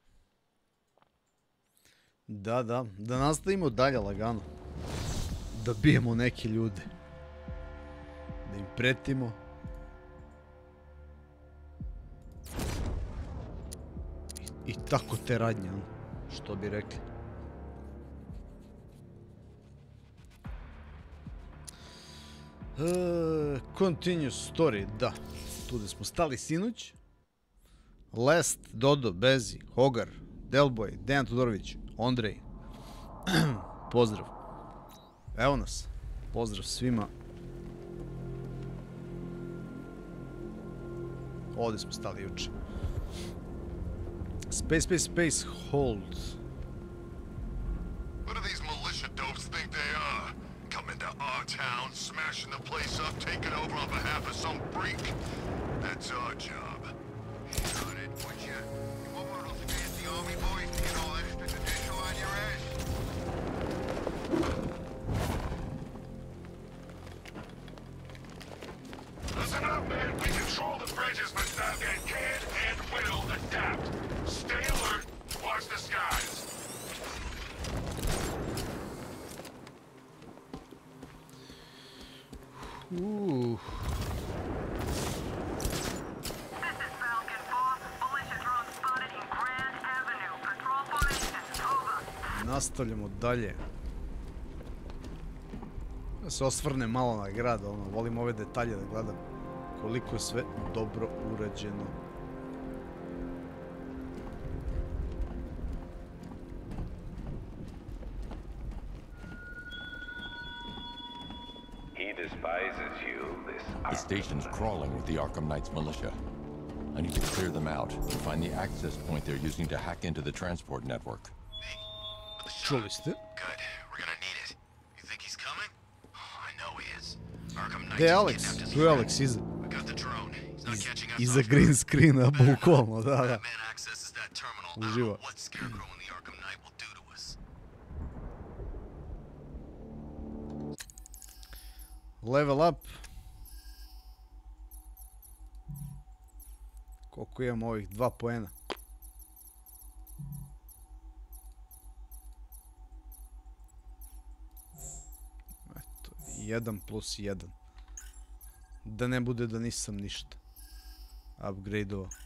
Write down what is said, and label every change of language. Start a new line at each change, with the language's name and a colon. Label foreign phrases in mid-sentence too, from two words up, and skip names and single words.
Serbian: Da nastavimo dalje lagano. Da bijemo neke ljude. Da im pretimo. I tako te radnje, što bi rekli.
English: Continue story,
Serbian: da. Tu da smo stali sinoć. Lest, Dodo, Bezi, Hogar, Delboj, Dejan Todorović, Ondrej. Pozdrav. Evo nas. Pozdrav svima. Ovdje smo stali juče.
English: Space, hold. What do these militia dopes think they are? Come into our town, smashing the place up, taking over on behalf of some freak. That's our job. On it, would you? You want one of those fancy army boys to get all extrajudicial on your ass? Listen up, man. We control the bridges, but that can and will adapt. Stay alert. Watch the skies. Ooh.
Serbian: Nastavljamo dalje. Da se osvrnem malo na grad, volim ove detalje da gledam koliko je sve dobro urađeno.
English: The station's crawling with the Arkham Knight's militia. I need to clear them out and find the access point they're using to hack into the transport network.
Serbian: Čuli ste?
English: Good. We're gonna need it. You think he's coming? Oh, I know he is. Arkham Knight.
Serbian: Gde je Alex? Tu je Alex iza.
English: We got the drone. He's not catching us.
Serbian: Iza
English: green screena,
Serbian: bukvalno, da.
English: Man accesses that terminal. I don't know what Scarecrow and the Arkham Knight will do to us. Level up.
Serbian: Koliko imamo ovih 2 poena? Eto, 1 plus 1. Da ne bude da nisam ništa upgrade-ovo.